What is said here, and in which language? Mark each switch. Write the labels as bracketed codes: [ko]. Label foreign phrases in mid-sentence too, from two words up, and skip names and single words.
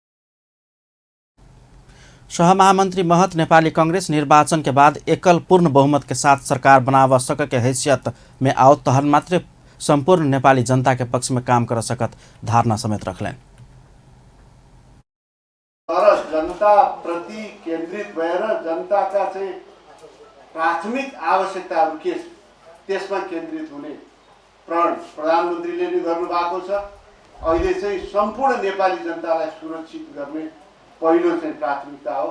[bho] सहमहामंत्री महत नेपाली कांग्रेस निर्वाचन के बाद एकल पूर्ण बहुमत के साथ सरकार बनाव सक के हैसियत में आओ तहन मात्र संपूर्ण नेपाली जनता के पक्ष में काम कर सकत धारणा समेत रखलेन। [ne] तर जनता प्रति केन्द्रित भएर जनताका चाहिँ प्राथमिक आवश्यकताहरू के छ त्यसमा केन्द्रित हुने प्रण प्रधानमन्त्रीले नै गर्नु भएको छ। अहिले चाहिँ सम्पूर्ण नेपाली जनतालाई सुरक्षित गर्ने पहिलो चाहिँ प्राथमिकता हो।